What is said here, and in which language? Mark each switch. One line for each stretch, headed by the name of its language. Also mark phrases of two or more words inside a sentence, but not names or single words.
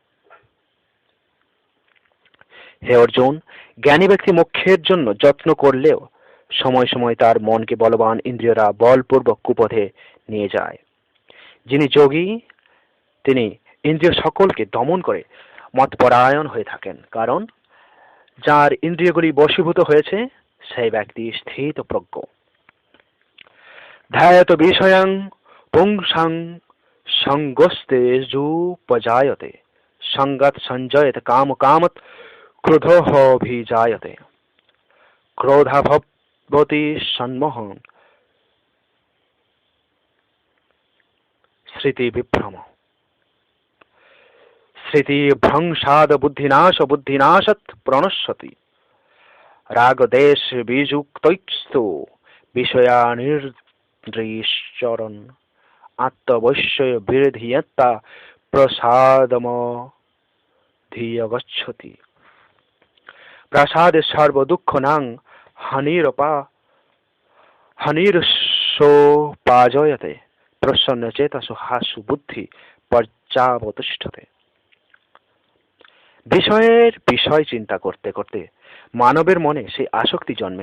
Bangla: হে অর্জুন, জ্ঞানী ব্যক্তি মোক্ষের জন্য যত্ন করলেও সময় সময় তার মনকে বলবান ইন্দ্রিয়রা বলপূর্বক কুপথে নিয়ে যায়। যিনি যোগী তিনি ইন্দ্রিয় সকলকে দমন করে মতপরায়ণ হয়ে থাকেন, কারণ যার ইন্দ্রিয়গুলি বশীভূত হয়েছে সেই ব্যক্তি স্থিতপ্রজ্ঞ।
Sanskrit: ধ্যায়ত বিষয়াং পুংসাং সঙ্গস্তেজুপজায়তে সঙ্গত সঞ্জয়ত কাম কামত ক্রোধোভিজায়তে ক্রোধাভবতি সন্মোহন স্মৃতি বিভ্রম স্মৃতি ভ্রংসাদ বুদ্ধিনাশত প্রণশ্যতি রাগদেশ বিযুক্তৈস্তু বিষয়ানির্দৃশ্যরণ আত্মবশ্যয় বিরধিয়ত্তা প্রসাদমধিয়গচ্ছতি প্রসাদে সর্বদুঃখনাং হানিরসোপাজয়তে প্রসন্ন চেতসো হাসু বুদ্ধি পর্যাবতিষ্ঠতে।
Bangla: বিষয়ের বিষয় চিন্তা করতে করতে মানবের মনে সেই আসক্তি জন্মে।